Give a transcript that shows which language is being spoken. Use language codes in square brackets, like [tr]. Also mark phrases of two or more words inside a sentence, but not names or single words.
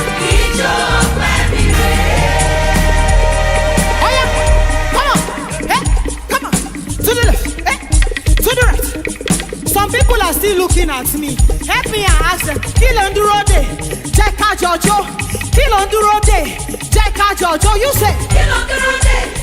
[yo] Ijó ọpẹ́ mi rèé. Oya, [en] come on, eh, come on. To the left, eh, to the right. Some people are still looking at me. Help me and ask them, [yo] "Kí ló ń dúró dè? Jẹ́ ká jọ jó." Kí ló ń dúró dè? Jẹ́ ká jọ jó. [en] You say, [yo] Kí ló ń dúró dè?